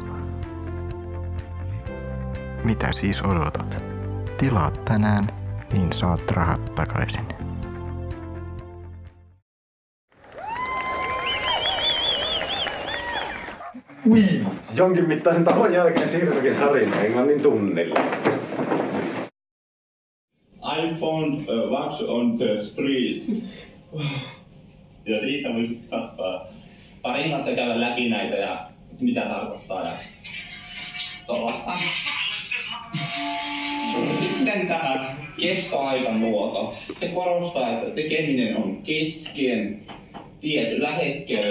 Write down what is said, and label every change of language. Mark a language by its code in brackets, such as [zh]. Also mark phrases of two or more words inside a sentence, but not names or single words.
[fi] Mitä siis odotat? Tilaat tänään, niin saat rahat takaisin. Jonkin mittaisen tauon jälkeen siirrymmekin Sarin englannin tunnille. [en] I found a wax on the street. [fi] Ja siitä voisi katsoa parin kanssa käydä läpi näitä ja mitä tarkoittaa ja tollaista. Sitten tämä kestoaikamuoto. Se korostaa, että tekeminen on kesken tietyllä hetkellä.